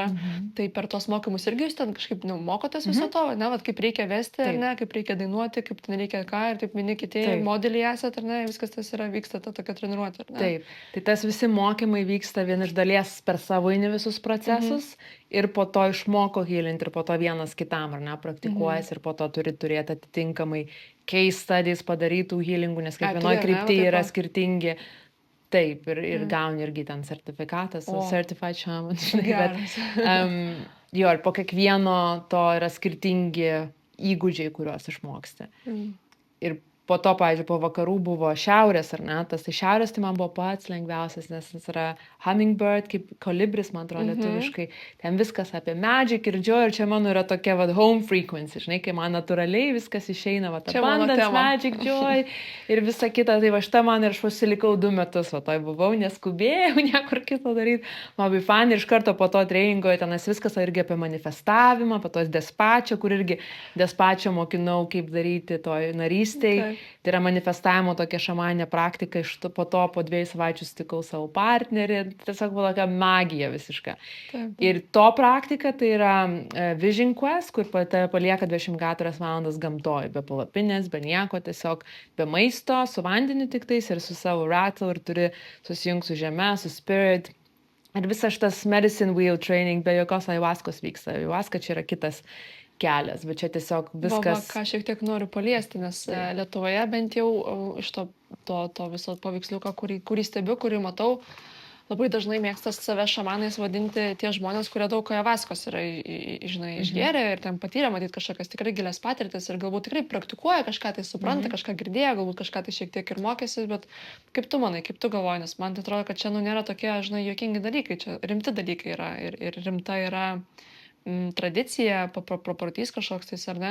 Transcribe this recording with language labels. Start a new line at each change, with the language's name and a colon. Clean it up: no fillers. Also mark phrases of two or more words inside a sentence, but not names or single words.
Lithuanian: Tai per tos mokymus irgi jūs ten kažkaip mokotės viso to, ne, kaip reikia vesti, ar ne, kaip reikia dainuoti, kaip ten reikia ką, ir taip vieni kiti modeliai esat, ar ne, viskas tas yra, vyksta ta tokia treniruotė, ar ne? Taip, tai tas visi mokymai vyksta vien iš dalies per savo visus procesus, ir po to išmoko healinti, ir po to vienas kitam, ar ne, praktikuojas, ir po to turi turėti atitinkamai
English: case studies
Lithuanian: padarytų healingų, nes kiekvienoje kryptyje yra skirtingi Taip, ir gauni irgi ten sertifikatą,
English: Certified Shaman.
Lithuanian: Geras. Jo, ir po kiekvieno to yra skirtingi įgūdžiai, kuriuos išmoksti. Ir po to, pavyzdžiui, po vakarų buvo šiaurės, ar ne? Tas tai šiaurės tai man buvo pats lengviausias, nes jis yra hummingbird, kaip kolibris, man atrodo, lietuviškai. Ten viskas apie magic ir joy, ir čia mano yra tokia,
English: home frequency,
Lithuanian: žinai, kai man natūraliai viskas išeina,
English: abundance, magic, joy
Lithuanian: ir visa kita. Tai va šitą man ir aš pasilikau 2 metus, toj buvau, neskubėjau, niekur kito daryti. Man labai fan ir iš karto po to treningo, tenas viskas irgi apie manifestavimą, po tos despačio, kur irgi despačio mokinau, kaip daryti toj narystėj. Tai yra manifestavimo tokia šamaninė praktika, po to po 2 savaičių sutikau savo partnerį, tiesiog buvo tokia magija visiška. Ir to praktika tai yra Vision Quest, kur palieka 24 valandas gamtoj, be palapinės, be nieko, tiesiog be maisto, su vandeniu tik tais ir su savo rattle ir turi susijungti su žeme, su spirit. Ir visas šitas
English: medicine wheel training
Lithuanian: be jokios ayahuaskos vyksta. Ayahuaska čia yra kitas kelias, bet čia tiesiog viskas... Ką šiek tiek noriu paliesti, nes Lietuvoje bent jau iš to viso paveiksliuko, kurį stebiu, kurį matau, labai dažnai mėgsta save šamanais vadinti tie žmonės, kurie daug ayahuaskos yra, žinai, išgėrę ir ten patyrė, matyt, kažkokias tikrai gilias patirtis ir galbūt tikrai praktikuoja kažką, tai supranta, kažką girdėjo, galbūt kažką tai šiek tiek ir mokėsi, bet kaip tu manai, kaip tu galvoji, nes man tai atrodo, kad čia nėra tokie, žinai, juokingi dalykai, čia rimti dalykai yra ir rimta yra tradicija, proprotys kažkoks tais, ar ne?